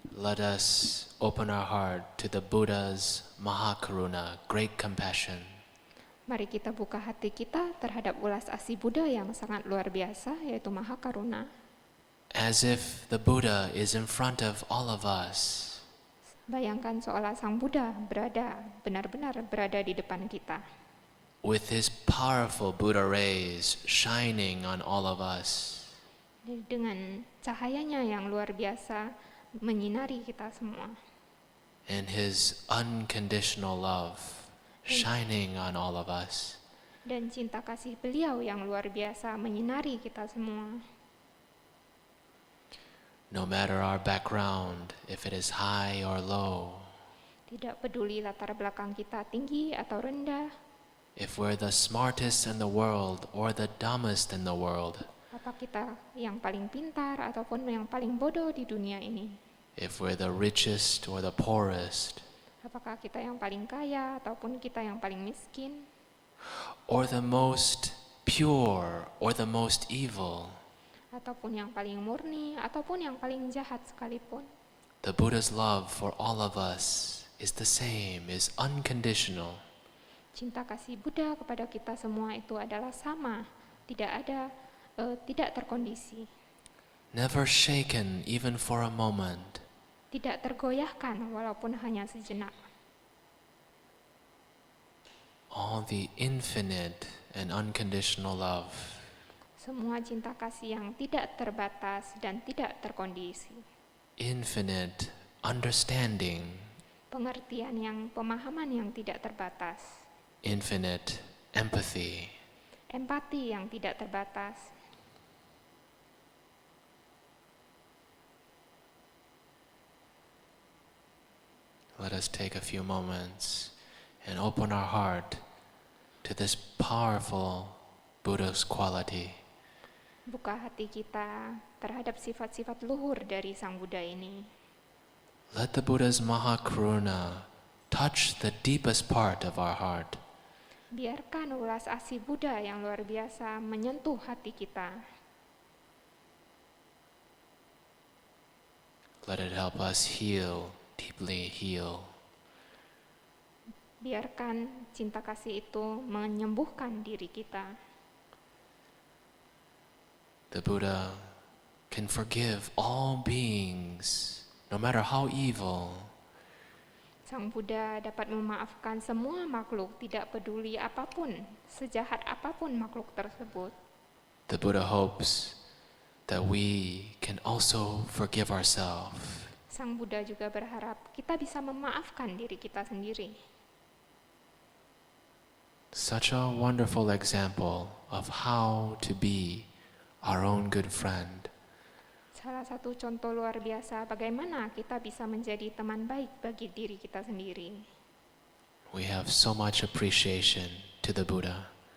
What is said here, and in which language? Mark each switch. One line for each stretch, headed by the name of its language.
English: let us open our heart to the Buddha's Mahakaruna, great compassion.
Indonesian: mari kita buka hati kita terhadap ulas asih Buddha yang sangat luar biasa, yaitu Mahakaruna.
English: As if the Buddha is in front of all of us.
Indonesian: Bayangkan seolah Sang Buddha benar-benar berada di depan kita.
English: With his powerful Buddha rays shining on all of us.
Indonesian: Dengan cahayanya yang luar biasa menyinari kita semua.
English: And his unconditional love shining on all of us.
Indonesian: Dan cinta kasih beliau yang luar biasa menyinari kita semua.
English: No matter our background, if it is high or low.
Indonesian: Tidak peduli latar belakang kita tinggi atau rendah.
English: If we're the smartest in the world or the dumbest in the world.
Indonesian: Apa kita yang paling pintar ataupun yang paling bodoh di dunia ini?
English: If we're the richest or the poorest.
Indonesian: Apakah kita yang paling kaya ataupun kita yang paling miskin?
English: Or the most pure or the most evil.
Indonesian: Ataupun yang paling murni ataupun yang paling jahat sekalipun.
English: The Buddha's love for all of us is the same, is unconditional.
Indonesian: Cinta kasih Buddha kepada kita semua itu adalah sama, tidak terkondisi.
English: Never shaken even for a moment.
Indonesian: Tidak tergoyahkan walaupun hanya sejenak.
English: All the infinite and unconditional love.
Indonesian: Semua cinta kasih yang tidak terbatas dan tidak terkondisi.
English: Infinite understanding.
Indonesian: Pemahaman yang tidak terbatas.
English: Infinite empathy.
Indonesian: Empati yang tidak terbatas.
English: Let us take a few moments and open our heart to this powerful Buddha's quality.
Indonesian: Buka hati kita terhadap sifat-sifat luhur dari Sang Buddha ini.
English: Let the Buddha's Mahakaruna touch the deepest part of our heart.
Indonesian: Biarkan ulas asih Buddha yang luar biasa menyentuh hati kita.
English: Let it help us heal, deeply heal.
Indonesian: Biarkan cinta kasih itu menyembuhkan diri kita.
English: The Buddha can forgive all beings, no matter how evil.
Indonesian: Sang Buddha dapat memaafkan semua makhluk, tidak peduli apapun, sejahat apapun makhluk tersebut.
English: The Buddha hopes that we can also forgive ourselves.
Indonesian: Sang Buddha juga berharap kita bisa memaafkan diri kita sendiri.
English: Such a wonderful example of how to be our own good friend.
Indonesian: Salah satu contoh luar biasa bagaimana kita bisa menjadi teman baik bagi diri kita sendiri.
English: We have so much appreciation to the Buddha.